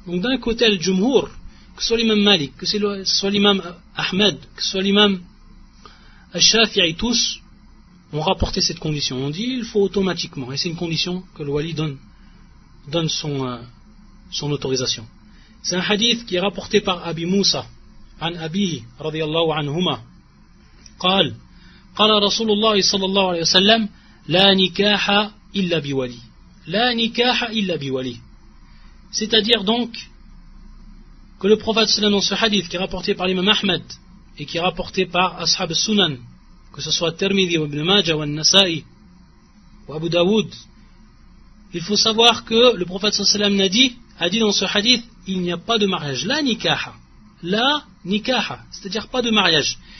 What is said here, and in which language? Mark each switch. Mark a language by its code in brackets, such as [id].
[fr] Donc d'un côté le jumhur, que ce soit l'imam Malik, que ce soit l'imam Ahmed, que ce soit l'imam al-Shafi'i, tous ont rapporté cette condition. On dit il faut automatiquement, et c'est une condition que le wali donne son autorisation. C'est un hadith qui est rapporté par Abi Moussa [ar] عن أبيه رضي الله عنهما قال قال رسول الله صلى الله عليه وسلم لا نكاح إلا بولي لا نكاح إلا بولي. [fr] C'est-à-dire donc que le prophète sallam dans ce hadith qui est rapporté par l'imam Ahmed et qui est rapporté par Ashab al-Sunan, que ce soit Tirmidhi ou Ibn Majah ou An-Nasa'i ou Abu Daoud, il faut savoir que le prophète sallam a dit dans ce hadith, il n'y a pas de mariage, la nikaha, la nikaha, c'est-à-dire pas de mariage.